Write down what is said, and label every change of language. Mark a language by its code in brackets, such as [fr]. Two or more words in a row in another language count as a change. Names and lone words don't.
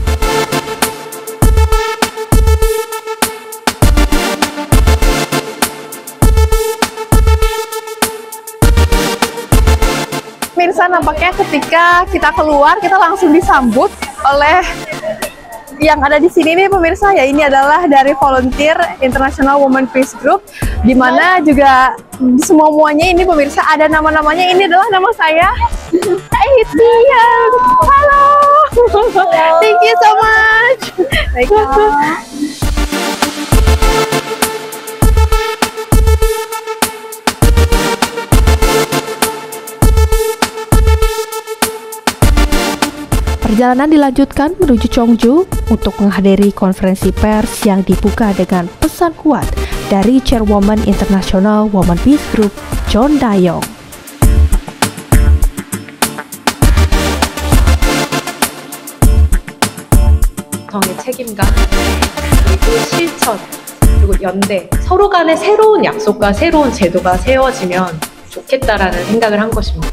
[id] Pemirsa, nampaknya ketika kita keluar, kita langsung disambut oleh yang ada di sini nih pemirsa, ya ini adalah dari volunteer International Women Peace Group, di mana juga semuanya ini pemirsa ada nama-namanya. Ini adalah nama saya. [en] It's Tia. Halo. Thank you so much. [id] Perjalanan dilanjutkan menuju Cheongju untuk menghadiri konferensi pers yang dibuka dengan pesan kuat dari Chairwoman International Women Peace Group, John Dayong. [ko] 정의 책임감, 그리고 실천, 그리고 연대, 서로 간의 새로운 약속과 새로운 제도가 세워지면 좋겠다라는 생각을 한 것입니다.